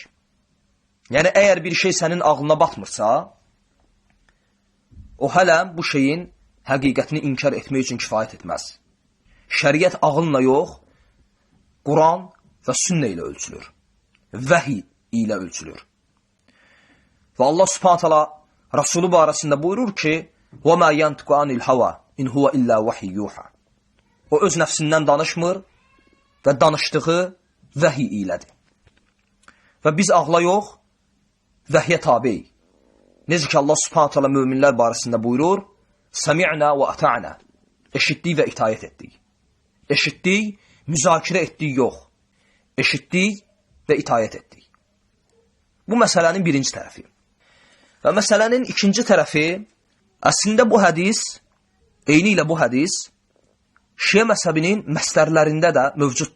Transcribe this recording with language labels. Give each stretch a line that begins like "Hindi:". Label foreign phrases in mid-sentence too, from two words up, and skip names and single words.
Azerbaijani: Yəni, əgər bir şey sənin ağlına batmırsa, o hələ bu şeyin həqiqətini inkar etmək üçün kifayət etməz. Şəriət ağılla yox, Quran və sünnə ilə ölçülür. Vəhiy ilə ölçülür. Və Allah
Arabic: سبحانه تعالى
Azerbaijani: Rasulü barəsində buyurur ki,
Arabic: وَمَا يَنْتِقُ عَنِ الْهَوَى اِنْ هُوَ إِلَّا وَحِيْ يُوحَى.
Azerbaijani: O öz nəfsindən danışmır və danışdığı vəhiy ilədir. Və biz ağla yox, vəhiyə tabeyik. Necə ki, Allah
Arabic: سبحانه تعالى
Azerbaijani: möminlər barəsində buyurur,
Arabic: سَمِعْنَا وَأَتَعْنَا.
Azerbaijani: Eşitdik və itayət etdik. Eşitdik, müzakirə etdik yox. Eşitdik və itayət etdik. Bu məsələnin birinci tərəfi. Və məsələnin ikinci tərəfi, əslində bu hədis, eyni ilə bu hədis, Şiə məzhəbinin məsdərlərində də mövcuddur.